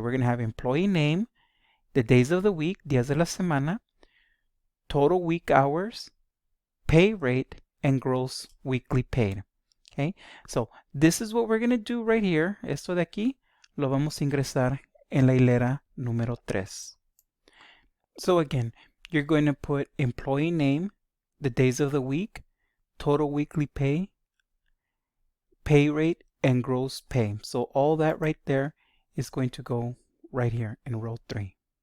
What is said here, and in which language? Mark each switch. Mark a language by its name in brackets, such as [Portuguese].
[English] We're going to have employee name, the days of the week, [Spanish] días de la semana, [English] total week hours, pay rate, and gross weekly paid. Okay, so this is what we're going to do right here. [Spanish] Esto de aquí lo vamos a ingresar en la hilera número 3. [English] So again, you're going to put employee name, the days of the week, total weekly pay, pay rate, and gross pay. So all that right there is going to go right here in row 3.